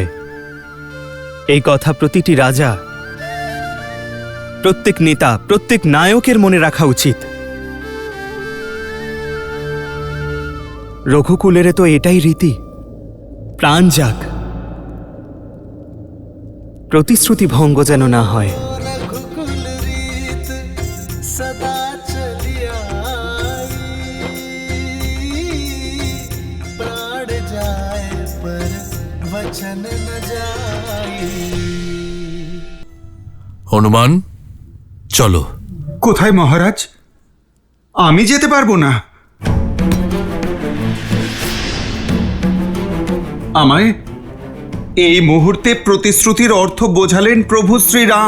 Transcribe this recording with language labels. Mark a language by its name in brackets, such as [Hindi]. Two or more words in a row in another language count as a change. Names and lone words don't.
[Bangla] এই কথা প্রতিটি রাজা, প্রত্যেক নেতা, প্রত্যেক নায়কের মনে রাখা উচিত। রঘুকুলেরে তো এটাই রীতি, প্রাণ যাক, প্রতিশ্রুতি ভঙ্গ যেন না হয়। [Awadhi] रघुकुल रीत सदा चली आई, प्राण जाए पर वचन न जाई। [Bangla] হনুমান, চলো। কোথায় মহারাজ? আমি যেতে পারবো না। আমায় এই মুহূর্তে প্রতিশ্রুতির অর্থ বোঝালেন প্রভু শ্রীরাম।